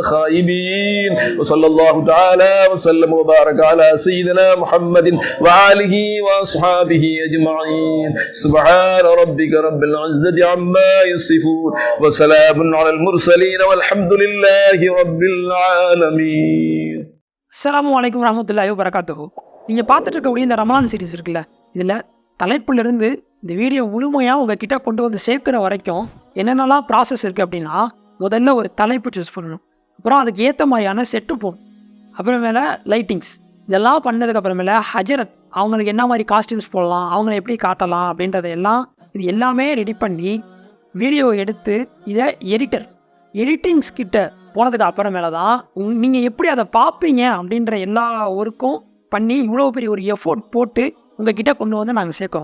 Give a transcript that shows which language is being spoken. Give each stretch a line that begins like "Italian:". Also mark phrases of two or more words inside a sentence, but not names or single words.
Arabic: خائبين وصلى الله تعالى وسلم وبارك على سيدنا محمد وآله وأصحابه أجمعين سبحان ربك رب العزة عما يصفون وسلام على المرسلين والحمد لله رب العالمين. السلام عليكم ورحمة الله وبركاته.
Tamil: நீங்கள் பார்த்துட்டு இருக்கக்கூடிய இந்த ரமலான் சீரிஸ் இருக்குல்ல, இதில் தலைப்பிலிருந்து இந்த வீடியோ முழுமையாக உங்ககிட்ட கொண்டு வந்து சேர்க்குற வரைக்கும் என்னென்னலாம் ப்ராசஸ் இருக்குது அப்படின்னா, முதல்ல ஒரு தலைப்பு சூஸ் பண்ணணும், அப்புறம் அதுக்கு ஏற்ற மாதிரியான செட்டு போடணும், அப்புறமேல லைட்டிங்ஸ், இதெல்லாம் பண்ணதுக்கப்புறமேல ஹஜரத் அவங்களுக்கு என்ன மாதிரி காஸ்டியூம்ஸ் போடலாம், அவங்கள எப்படி காட்டலாம் அப்படின்றத எல்லாம் இது எல்லாமே ரெடி பண்ணி வீடியோ எடுத்து இதை எடிட்டிங்ஸ் கிட்ட போனதுக்கு அப்புறமேல தான் நீங்கள் எப்படி அதை பார்ப்பீங்க அப்படின்ற எல்லா ஒர்க்கும் பண்ணி இவ்வளோ பெரிய ஒரு எஃபோர்ட் போட்டு உங்ககிட்ட கொண்டு வந்து நாங்கள் சேர்க்குறோம்.